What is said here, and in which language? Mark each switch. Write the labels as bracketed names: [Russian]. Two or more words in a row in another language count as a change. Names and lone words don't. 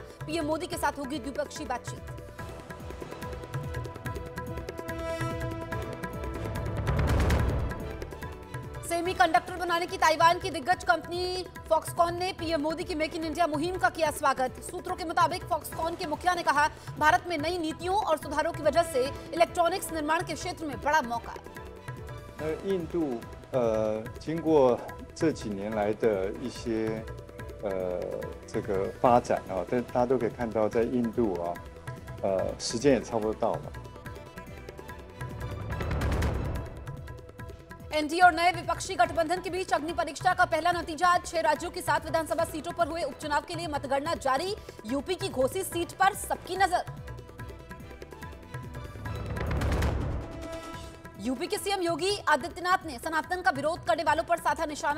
[Hindi] पीएम मोदी के साथ होगी द्विपक्षीय बातचीत। सेमीकंडक्टर बनाने की ताइवान की दिग्गज कंपनी फॉक्सकॉन ने पीएम मोदी की मेक इन इंडिया मुहिम का किया स्वागत। सूत्रों के मुताबिक फॉक्सकॉन के मुखिया ने कहा, भारत में नई नीतियों और सुधारों की वजह से इलेक्ट्रॉनिक्स निर्माण के क्षेत्र में बड़ा मौका। [Chinese] 印度经过这几年来的一些这个发展啊，但大家都可以看到，在印度啊，时间也差不多到了。 [Hindi] एनडीए और नए विपक्षी गठबंधन के बीच अग्नि परीक्षा का पहला नतीजा। 6 राज्यों की 7 विधानसभा सीटों पर हुए उपचुनाव के लिए मतगणना जारी। यूपी की घोसी सीट पर सबकी नजर। यूपी के सीएम योगी आदित्यनाथ ने सनातन का विरोध करने वालों पर साधा निशाना।